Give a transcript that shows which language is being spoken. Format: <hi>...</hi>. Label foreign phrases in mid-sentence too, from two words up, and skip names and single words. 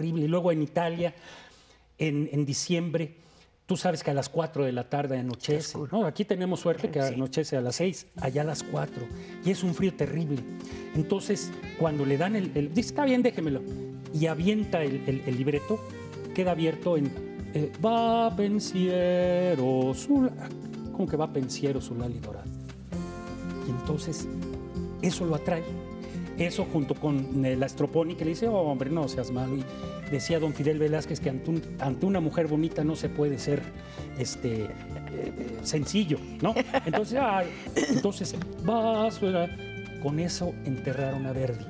<es>Y luego en Italia, en diciembre, tú sabes que a las 4 de la tarde anochece, ¿no? Aquí tenemos suerte que anochece a las 6, allá a las 4. Y es un frío terrible. Entonces, cuando le dan dice, está bien, déjemelo. Y avienta el libreto, queda abierto en</es> <it>va pensiero sul...</it> <es>¿Cómo que</es> <it>va pensiero sul</it> <es>dorado? Y entonces, eso lo atrae. Eso junto con la Stroponi, que le dice, oh, hombre, no seas malo. Y decía don Fidel Velázquez que ante una mujer bonita no se puede ser sencillo, ¿no? Entonces con eso enterraron a Verdi.</es>